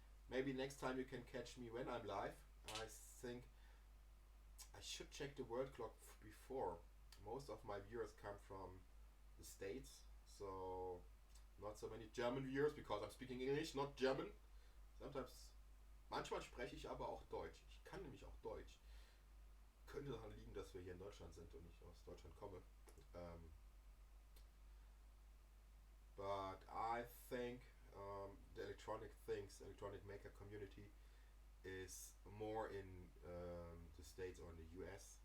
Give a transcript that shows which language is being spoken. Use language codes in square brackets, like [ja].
[en] Maybe next time you can catch me when I'm live. I think I should check the world clock before. Most of my viewers come from the States, so not so many German viewers, because I'm speaking English, not German. [de] Sometimes, manchmal spreche ich aber auch Deutsch. Ich kann nämlich auch Deutsch. Könnte daran liegen, dass wir hier in Deutschland sind und ich aus Deutschland komme. [en] But I think the electronic maker community is more in the States or in the US.